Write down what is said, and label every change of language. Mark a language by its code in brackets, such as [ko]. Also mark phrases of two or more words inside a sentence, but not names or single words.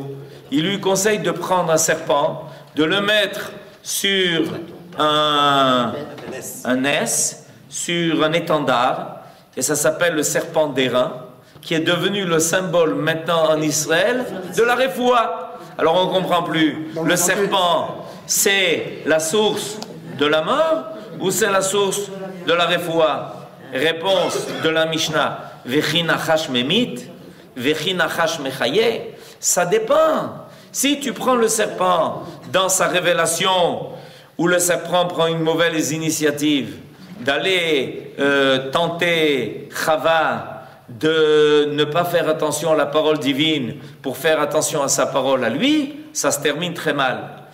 [fr] Il lui conseille de prendre un serpent, de le mettre sur un ès, sur un étendard, et ça s'appelle le serpent d'airain, qui est devenu le symbole maintenant en Israël de la réfoua. Alors on ne comprend plus. Le serpent, c'est la source de la mort ou c'est la source de la réfoua? Réponse de la Mishnah. [he] וכי נחש ממית, וכי נחש מחיה. [fr] Ça dépend. Si tu prends le serpent dans sa révélation, où le serpent prend une mauvaise initiative d'aller tenter Chava de ne pas faire attention à la parole divine pour faire attention à sa parole à lui, ça se termine très mal.